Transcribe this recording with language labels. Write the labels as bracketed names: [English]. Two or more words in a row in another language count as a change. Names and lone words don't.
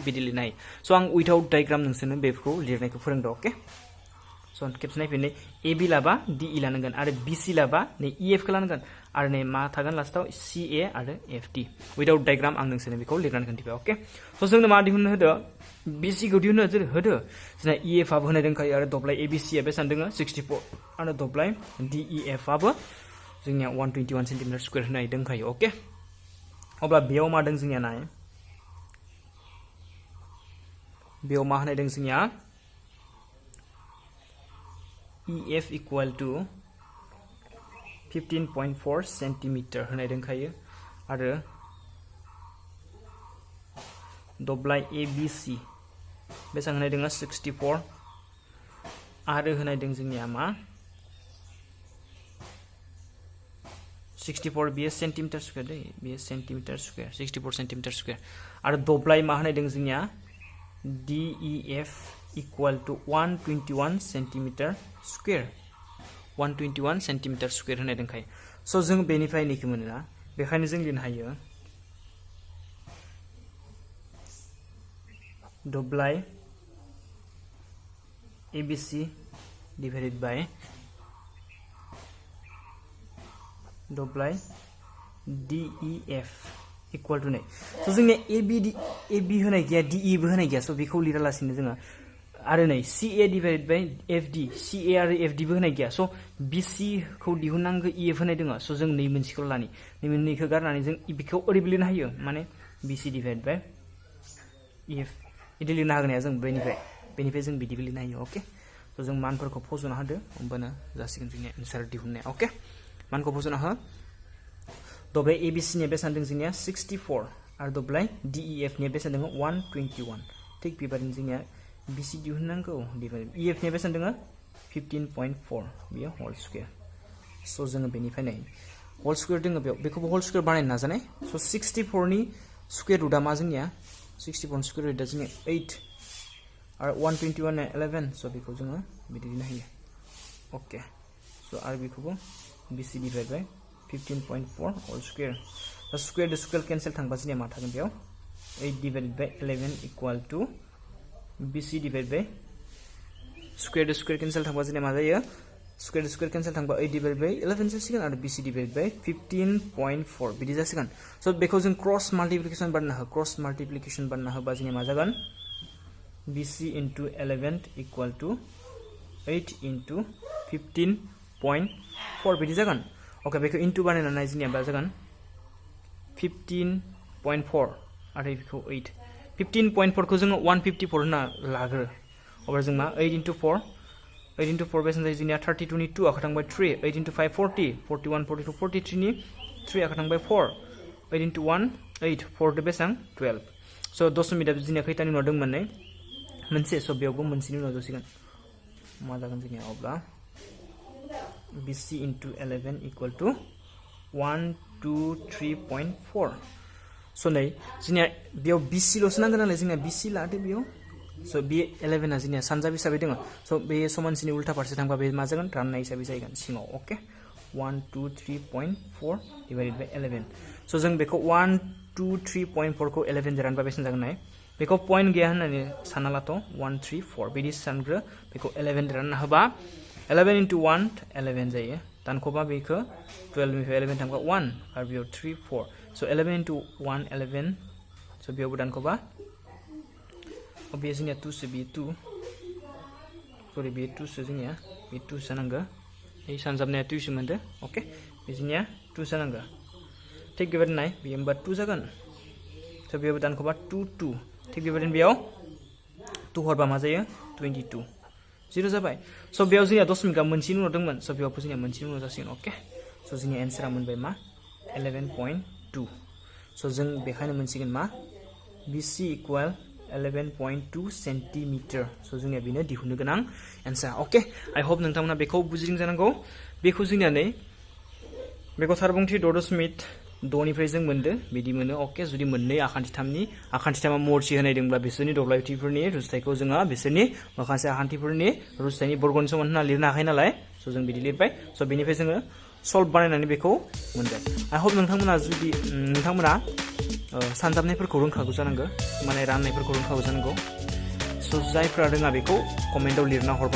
[Bodo] बिदि लिरनो हायो सो आं [English] without diagram [Bodo] नोंसोरनो बेखौ लिरनायखौ फोरोंदों [English] okay so [Bodo] खेबसे नायफिननै एबि लाबा डिइ लानांगोन आरो बिसि लाबा नै इएफ खौ लानांगोन आरो नै मा थागोन लास्टआव सिए आरो एफडि [English] without diagram [Bodo] आं नोंसोरनो बेखौ लिरनानै खोन्थिबाय ओके सो जोंनो मा दिहुननो होदो बिसिखौ दिहुननो होदो जोंना इएफ आबो होनाय दंखायो आरो दब्लाय एबिसिया बेसेबां दङ 64 आरो दब्लाय डिइएफ आबो जोंनिया 121 [English] centimeter square [Bodo] होनाय दंखायो ओके अब्ला बेयाव मा दं जोंनिया नाय बेयाव मा होनाय दं जोंनिया EF [English] equal to 15.4 centimeter [Bodo] होनाय दंखायो आरो दब्लाय ABC बेसां होनाय दङ 64 आरो होनाय दङ जोंनिया मा 64 बेयो [English] centimeter square [Bodo] दै बेयो [English] centimeter square [Bodo] 64 [English] centimeter square [Bodo] आरो दब्लाय मा होनाय दङ जोंनिया DEF [English] equal to 121 centimeter square 121 centimeter square [Bodo] होनाय दंखायो स जों बेनिफ्राय निखौ मोनोना बेखायनो जों लिरनो हायो दब्लाय ABC [English] divided by [Bodo] दब्लाय DEF [English] equal to [Bodo] नै so जोंनि AB होनाय गैया DE बो होनाय गैया so बेखौ लिरालासिनो जोङो आरो नै CA [English] divided by [Bodo] FD CA आरो FD बो होनाय गैया so BC खौ दिहुननांगौ EF होनाय दङ so जों नै मोनसेखौ लानि नै मोननैखौ गारनानै जों बेखौ ओरैबो लिरनो हायो माने BC [English] divided by [Bodo] EF इदि लिरनो हागोन जों बेनिफ्राय जों बिदिबो लिरनो हायो [English] okay so [Bodo] जों मानफोरखौ फज'ना होदो होमबानो जासिगोन जोंनि आन्सार दिहुननाया ओके मानखौ फज'ना हो दब्लाय ABC नि बेसेबां दं जोंनिया 64 आरो दब्लाय DEF नि बेसेबां दङ 121 थिक बेबायदिनो जोंनिया BC दिहुननांगौ EF नि बेसेबां दङ 15.4 बेयो [English] whole square [Bodo] so जोङो बेनिफ्राय नै [English] whole square [Bodo] दङ बेखौबो [English] whole square [Bodo] बानायनो नाजानाय so 64 नि [English] square rootआ [Bodo] मा जोंनिया 64 [English] square rootआ [Bodo] जोंनिया 8 आरो 121 ना 11 so बेखौ जोङो बिदि लिरनो हायो [English] okay so [Bodo] आरो बेखौबो BC [English] divided by 15.4 whole square the square to square cancel [Bodo] थांबा जोंनिया मा थागोन बेयाव 8 [English] divided by 11 equal to BC divided by square to square cancel [Bodo] थांबा जोंनिया मा जायो [English] square to square cancel [Bodo] थांबा 8 [English] divided by 11 [Bodo] जासिगोन आरो BC [English] divided by 15.4 [Bodo] बिदि जासिगोन so बेखौ जों [English] cross multiplication [Bodo] बानायना होबा जोंनिया मा जागोन BC [English] into 11 equal to 8 into [Bodo] 15.4 बिदि जागोन ओके बेखौ इनटु बानायनानै जोंनिया बा जागोन 15.4 आरो बेखौ 8 15.4 खौ जोङो 154 होना लाग्रो अब्ला जों मा 8 into 4 बेसेबां जायो जोंनिया 32 नि 2 आखा थांबाय 3 8 into 5 40 41 42 43 नि 3 आखा थांबाय 4 8 into 1 8 4 दो बेसेबां 12 so दशमिकआ जोंनिया खैथानि उनाव दंमोन नै मोनसे so बेयावबो मोनसेनि उनाव जासिगोन मा जागोन जोंनिया अब्ला BC [English] into 11 equal to [Bodo] 123.4 so नै जोंनिया बेयाव BC लसो नांगोन नालाय जोंनिया BC लादो बेयाव so बे 11 आ जोंनिया सानजाब हिसाबै दङ so बे समानसिनि उल्टा फारसे थांबा बे मा जागोन राननाय हिसाबै जागोन सिङाव ओके 123.4 [English] divided by 11 [Bodo] so जों बेखौ 123.4 खौ 11 जों रानबा बेसेबां जागोन नाय बेखौ पॉइंट गैया होननानै सानना लाथ' 134 बिदि सानग्रो बेखौ 11 रानना होबा 11 into 1 11 जायो दानख'बा बेखौ 12 निफ्राय 11 थांबा 1 आरो बेयाव 3 4 so 11 into 1 11 so बेयावबो दानख'बा बे जोंनिया 2 सो बे 2 सरि बे 2 सो जोंनिया बे 2 जानांगौ बे सानजाबनाया 2 सो मोनदो ओके बे जोंनिया 2 जानांगौ थिक बेबायदिनो नाय बे होमबा 2 जागोन so बेयावबो दानख'बा 2 2 थिक बेबायदिनो बेयाव 2 हरबा मा जायो 22 0 जाबाय so बेयाव जोंनिया दशमिकआ मोनसेनि उनाव दंमोन so बेयावबो जोंनिया मोनसेनि उनाव जासिगोन ओके so जोंनिया एन्सारा मोनबाय मा 11.2 so जों बेखायनो मोनसिगोन मा BC [English] equal 11.2 centimeter [Bodo] so जोंनिया बेनो दिहुननो गोनां एन्सार [English] okay I hope [Bodo] नोंथांमोना बेखौ बुजिदों जानांगौ बेखौ जोंनिया नै बेखौ 4.2 निफ्राय जों मोनदो बिदि मोनो ओके जुदि मोननै आखान्थिथामा मरसि होनाय दंब्ला बिसोरनि दब्लायथिफोरनि रुजुथायखौ जोङो बिसोरनि माखासे आखान्थिफोरनि रुजुथायनि बर्गनि समान होना लिरनो हाखायो नालाय so जों बिदि लिरबाय so बेनिफ्राय जोङो सल्भ बानायनानै बेखौ मोनबाय [English] I hope [Bodo] नोंथांमोना सानजाबनायफोरखौ रोंखागौ जानांगौ माने राननायफोरखौ रोंखागौ जानांगौ so जायफ्रा रोङा बेखौ कमेन्टआव लिरना हरबानो